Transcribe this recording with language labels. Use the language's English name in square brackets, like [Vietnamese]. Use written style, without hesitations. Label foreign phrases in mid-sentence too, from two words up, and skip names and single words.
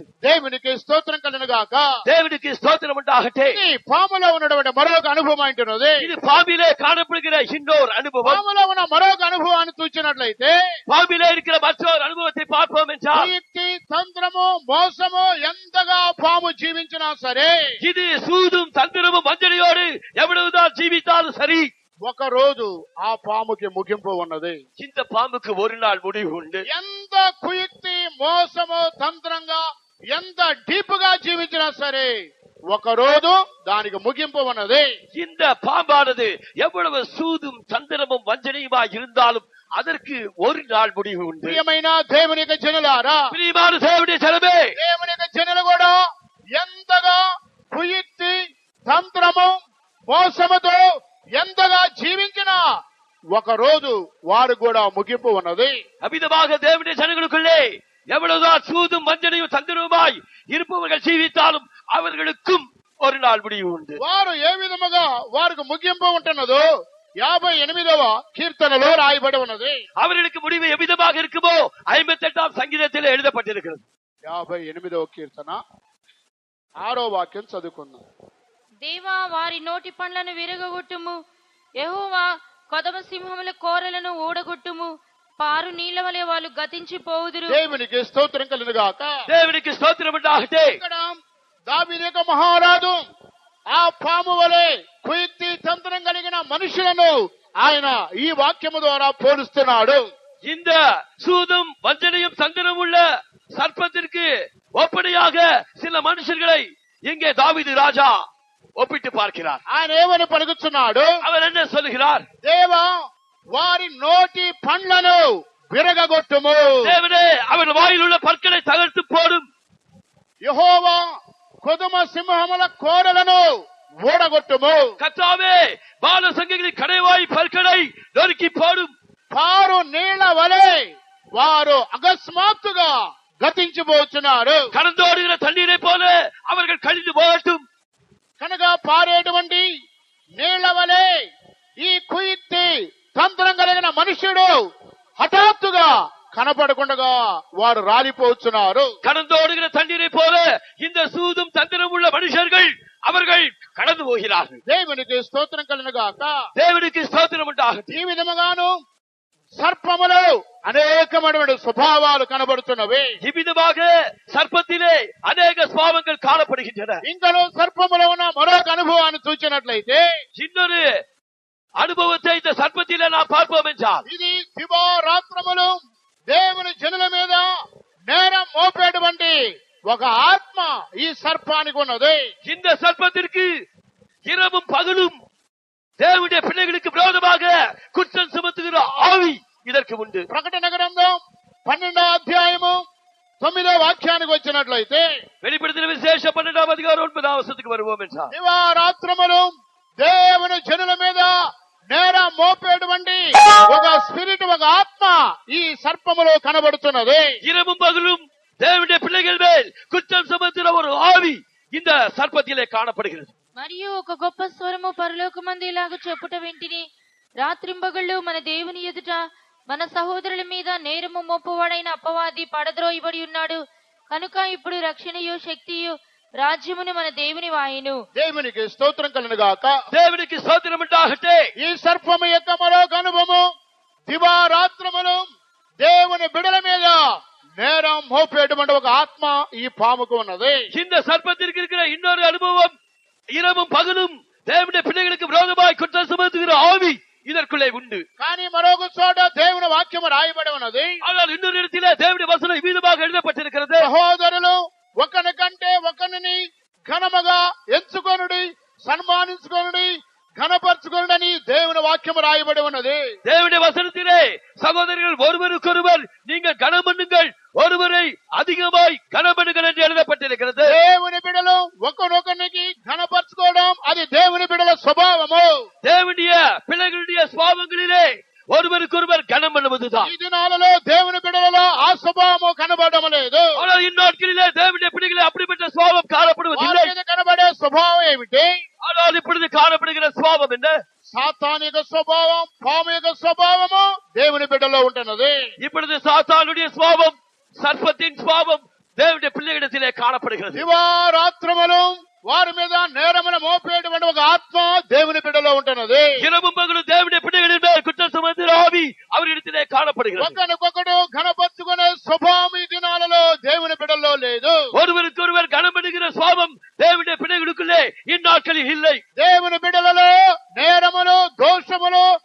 [Telugu] దేవునికి స్తోత్రం కలుగుగాక. [Tamil] தேவனுக்கு ஸ்தோத்திரம் உண்டாகட்டும். [Telugu] ఇది పాములో ఉన్నటువంటి మరొక అనుభవం అంటున్నది. [Tamil] இது பாம்பிலே காணப்படுகிற இன்னொரு அனுபவம். [Telugu] పాములో ఉన్న మరొక అనుభవాన్ని చూచినట్లయితే [Tamil] பாம்பிலே இருக்கிற மற்றொரு அனுபவத்தை பார்ப்போம் என்றால் [Telugu] కీర్తి తంత్రము మోసము ఎంతగా పాము జీవించినా సరే [Tamil] இது சூதும் தந்திரமும் வஞ்சனையோடு எவ்வளவுதான் ஜீவித்தாலும் சரி [Telugu] ఒక రోజు ఆ పాముకి ముగింపు ఉన్నది. [Tamil] இந்த பாம்புக்கு ஒரு நாள் முடிவு உண்டு. [Telugu] ఎంత కుయుక్తి మోసము తంత్రంగా ఎంత డీప్ గా జీవించినా సరే ఒక రోజు దానికి ముగింపు ఉన్నది. [Tamil] இந்த பாம்பானது எவ்வளவு சூதும் தந்திரமும் வஞ்சனையுமா இருந்தாலும் அதற்கு ஒரு நாள் முடிவு உண்டு. [Telugu] ప్రియమైన దేవుని యొక్క జనులారా, [Tamil] பிரியமான தேவனுடைய ஜனமே, [Telugu] దేవుని యొక్క జనులు కూడా ఎంతగా కుయుక్తి తంత్రము మోసముతో ఎంతగా జీవించినా ఒక రోజు వారు కూడా ముగింపు ఉన్నది. [Tamil] அமிதமாக தேவனுடைய ஜனங்களுக்குள்ளே எவ்வளவுதான் சூதும் வஞ்சனையும் தந்திரவுமாய் இருப்பவர்கள் ஜீவித்தாலும் அவர்களுக்கும் ஒரு நாள் முடிவு உண்டு. [Telugu] వారు ఏ విధముగా వారికి ముగింపు ఉంటున్నదో 58వ కీర్తనలో రాయబడి ఉన్నది. [Tamil] அவர்களுக்கு முடிவு எவ்விதமாக இருக்குமோ 58ஆம் சங்கீதத்தில் எழுதப்பட்டிருக்கிறது. [Telugu] 58వ కీర్తన 6వ వాక్యం చదువుకుందాం. దేవా వారి నోటి పండ్లను విరగొట్టుము, యెహోవా కొదమ సింహముల కోరలను ఊడగొట్టుము, పారు నీళ్ల వలె వాళ్ళు గతించిపోవుదురు. దేవునికి స్తోత్రం కలుగును గాక. [Tamil] தேவனுக்கு ஸ்தோத்திரம் உண்டாகட்ടെ. [Telugu] ఇక్కడ దావీదు యొక్క మహారాజు ఆ పాము వలె కుయుక్తి తంత్రం కలిగిన మనుషులను ఆయన ఈ వాక్యము ద్వారా పోలుస్తున్నాడు. [Tamil] இந்த சூதும் வஞ்சனையும் தந்திரம் உள்ள சர்ப்பத்திற்கு ஒப்பனையாக சில மனுஷர்களை இங்கே தாவீது ராஜா ஒப்பிட்டு பார்க்கிறார். [Telugu] ఆయన ఏమని పలుకుతున్నాడు? [Tamil] அவர் என்ன சொல்லுகிறார்? [Telugu] దేవా వారి నోటి పండ్లను విరగగొట్టుము. [Tamil] தேவனே அவர் வாயில் உள்ள பற்களை தகர்த்து போடும். [Telugu] యెహోవా కొదుమ సింహముల కోరలను ఊడగొట్టుము. [Tamil] கர்த்தாவே பாலசங்கங்களின் கடைவாய் பற்களை நொறுக்கி போடும். [Telugu] పారు నీళ్ల వలె వారు అకస్మాత్తుగా గతించిపోతున్నారు. [Tamil] கடந்தோடுகிற தண்ணீரை போல அவர்கள் கழிந்து போகட்டும். [Telugu] కనుక పారేటువంటి నీళ్ల వలె ఈ కుయుక్తి తంత్రం కలిగిన మనుషుడు హఠాత్తుగా కనపడకుండా వారు రాలిపోతున్నారు. [Tamil] கடந்தோடுகிற தண்ணீரை போல இந்த சூதும் தந்திரம் உள்ள மனுஷர்கள் அவர்கள் கடந்து போகிறார்கள். [Telugu] దేవునికి స్తోత్రం కలుగును గాక. [Tamil] தேவனுக்கு ஸ்தோத்திரம் உண்டாகட்டும். [Telugu] ఈ విధముగాను సర్పములో అనేకమైనటువంటి స్వభావాలు కనబడుతున్నవి. [Tamil] இவ்விதமாக சர்ப்பத்திலே அநேக சுபாவங்கள் காணப்படுகின்றன. [Telugu] ఇంకను సర్పములో ఉన్న మరొక అనుభవాన్ని చూసినట్లయితే [Tamil] இன்னொரு அனுபவத்தை இந்த சர்ப்பத்திலே நாம் பார்ப்போம் என்றால் [Telugu] ఇది దివారాత్రములు దేవుని జనుల మీద నేరం మోపేటువంటి ఒక ఆత్మ ఈ సర్పానికి ఉన్నది. [Tamil] இந்த சர்ப்பத்திற்கு இரவும் பகலும் தேவனுடைய பிள்ளைகளுக்கு விரோதமாக குற்றம் சுமத்துகிற ஆவி இதற்கு உண்டு. [Telugu] ప్రకటన గ్రంథం 12వ అధ్యాయము 9వ వాక్యానికి వచ్చినట్లయితే [Tamil] வெளிப்படுத்தின விசேஷம் 12ஆம் அதிகாரம் 9ஆம் வசனத்துக்கு வருவோம் என்றால் [Telugu] దివారాత్రములు దేవుని జనుల మీద నేరం మోపేటువంటి ఒక స్పిరిట్, ఒక ఆత్మ ఈ సర్పములో కనబడుతున్నది. [Tamil] இரவும் பகலும் தேவனுடைய பிள்ளைகள் மேல் குற்றம் சுமத்துகிற ஒரு ஆவி இந்த சர்ப்பத்திலே காணப்படுகிறது. [Telugu] మరియు ఒక గొప్ప స్వరము పరలోకమందు ఇలాగ చెప్పుట వింటిని, రాత్రింబగళ్ళు మన దేవుని ఎదుట మన సహోదరుల మీద నేరము మోపువాడైన అపవాది పడద్రోయబడి ఉన్నాడు. కనుక ఇప్పుడు రక్షణయు శక్తియు రాజ్యమును మన దేవుని వాయును. దేవునికి స్తోత్రం కలుగును గాక. [Tamil] தேவனுக்கு ஸ்தோத்திரம் உண்டாகட்ടെ. [Telugu] ఈ సర్పము యొక్క మరొక అనుభవము దివారాత్రములు దేవుని బిడల మీద నేరం మోపేటువంటి ఒక ఆత్మ ఈ పాముకు ఉన్నది. [Tamil] இந்த சர்ப்பத்திற்கு இருக்கிற இன்னொரு அனுபவம், இரவும் பகலும் தேவனுடைய பிள்ளைகளுக்கு விரோதமாய் குற்றம் சுமத்துகிற ஆவி இதற்குள்ளே உண்டு. [Telugu] కానీ మరొక చోట దేవుని వాక్యము రాయబడి ఉన్నది. [Tamil] ஆனால் இன்னொரு இடத்திலே தேவனுடைய வசனம் இவ்விதமாக எழுதப்பட்டிருக்கிறது. [Telugu] సహోదరులు ఒకని కంటే ఒకరిని ఘనముగా ఎంచుకొనుడి, సన్మానించుకొనుడి, ఘనపరచుకొనుడని దేవుని వాక్యము రాయబడి ఉన్నది. [Tamil] தேவனுடைய வசனத்திலே சகோதரர்கள் ஒருவருக்கொருவர் நீங்கள் கனம் பண்ணுங்கள், ஒருவரை அதிகமாய் கனம் பண்ணுங்கள் என்று எழுதப்பட்டிருக்கிறது. [Telugu] దేవుని బిడలు ఒకరినొకరికి ఘనపరచుకోవడం అది దేవుని బిడల స్వభావము. [Tamil] தேவனுடைய பிள்ளைகளுடைய சுபாவங்களிலே ஒருவருக்கொருவர் கனம் பண்ணுவதுதான். [Telugu] ఈ దినాలలో దేవుని బిడలలో ఆ స్వభావము కనబడడం లేదు. [Tamil] ஆனால் இந்நாட்களிலே தேவனுடைய பிள்ளைகளே அப்படிப்பட்ட சுபாவம் காணப்படுவதில்லை. [Telugu] వారి మీద కనబడే స్వభావం ఏమిటి? [Tamil] ஆனால் இப்பொழுது காணப்படுகிற சுபாவம் என்ன? [Telugu] సాతానిక స్వభావం, పాము యొక్క స్వభావము దేవుని బిడ్డలో ఉంటున్నది. [Tamil] இப்பொழுது சாத்தானுடைய சுபாவம், சர்ப்பத்தின் சுபாவம் தேவனுடைய பிள்ளைகளிடத்திலே காணப்படுகிறது. [Telugu] దివారాత్రములు వారి మీద నేరమును మోపేటువంటి ఒక ఆత్మ దేవుని బిడ్డలో ఉంటున్నది. [Tamil] இரவும் பகலும் தேவனுடைய பிள்ளைகளின் மேல் குற்றம் சுமத்துகிற ஆவி அவரிடத்திலே காணப்படுகிறது. [Telugu] ఒకరికొకడు ఘనపరచుకునే స్వభావం ఈ దినాలలో దేవుని బిడ్డలో లేదు. [Tamil] ஒருவருக்கொருவர் கனம் பண்ணுகிற சுபாவம் தேவனுடைய பிள்ளைகளுக்குள்ளே இந்நாட்களில் இல்லை. [Telugu] దేవుని బిడ్డలలో నేరములు, దోషములు